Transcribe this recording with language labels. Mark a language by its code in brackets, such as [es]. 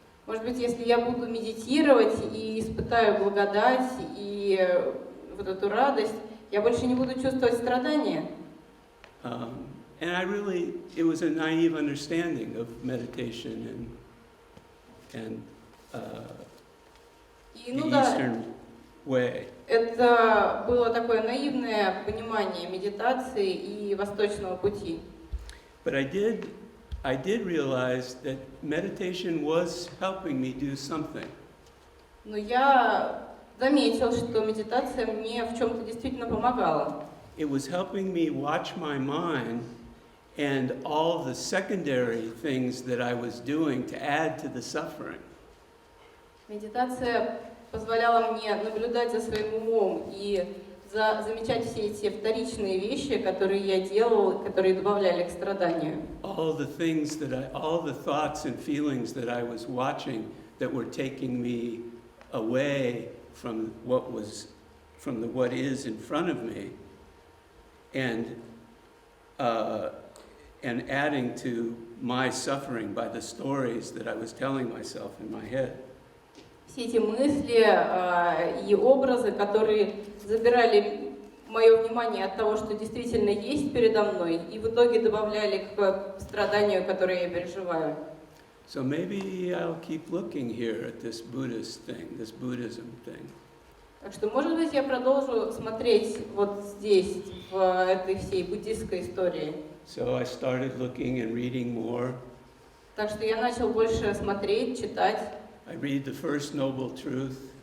[ru] Может быть, если я буду медитировать и испытаю благодать и вот эту радость, я больше не буду чувствовать страдания. [en] And it was a naive understanding of meditation and [ru] И, [en] the [ru] ну да, [en] Eastern way. [ru] это было такое наивное понимание медитации и восточного пути. [en] But I did realize that meditation was helping me do something. [ru] Но я заметил, что медитация мне в чем-то действительно помогала. [en] It was helping me watch my mind and all the secondary things that I was doing to add to the suffering. [ru] Медитация позволяла мне наблюдать за своим умом и замечать все эти вторичные вещи, которые я делал, которые добавляли к страданию. [en] All the thoughts and feelings that I was watching that were taking me away from what is in front of me, and adding to my suffering by the stories that I was telling myself in my head. [ru] Все эти мысли и образы, которые забирали мое внимание от того, что действительно есть передо мной, и в итоге добавляли к страданию, которое я переживаю. [en] So maybe I'll keep looking here at this Buddhist thing, this Buddhism thing. [ru] Так что, может быть, я продолжу смотреть вот здесь, в этой всей буддистской истории. [en] So I started looking and reading more. [ru] Так что я начал больше смотреть, читать. [en] I read the first noble truth.